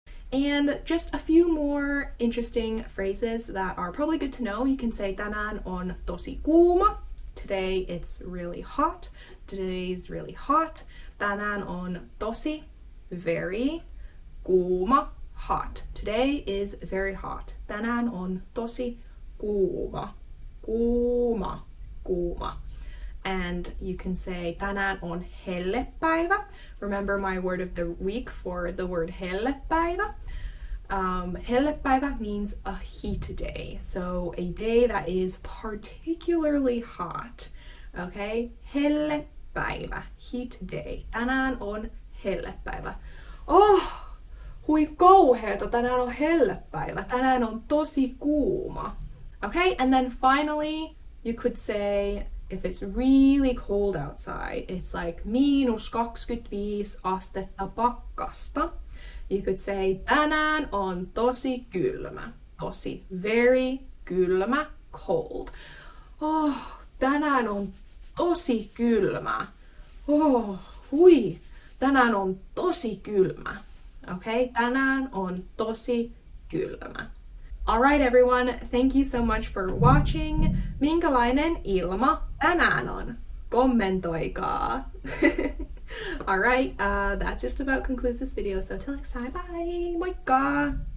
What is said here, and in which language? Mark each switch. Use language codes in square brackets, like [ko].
[en] And just a few more interesting phrases that are probably good to know. You can say [fi] tänään on tosi kuuma. [en] Today it's really hot. Today's really hot. [fi] Tänään on tosi, [en] very, kuuma, hot. Today is very hot. [fi] Tänään on tosi kuuma. [en] Kuuma, kuuma. And you can say [fi] tänään on hellepäivä. [en] Remember my word of the week for the word hellepäivä. Hellepäivä means a heat day. So a day that is particularly hot. [fi] Okay? Hellepäivä, heat day. Tänään on hellepäivä. Oh, hui kauheeta, tänään on hellepäivä. Tänään on tosi kuuma. Okay? [en] And then finally, you could say if it's really cold outside, it's like [fi] -25 astetta pakkasta. [en] You could say [fi] tänään on tosi kylmä. Tosi, very kylmä, cold. Oh, tänään on tosi kylmä. Oh, hui. Tänään on tosi kylmä. Okay? Tänään on tosi kylmä. [en] Alright everyone, thank you so much for watching. [fi] Minkälainen ilma tänään on? Kommentoikaa. [en] Alright, that just about concludes this video, so till next time, bye! Moikka!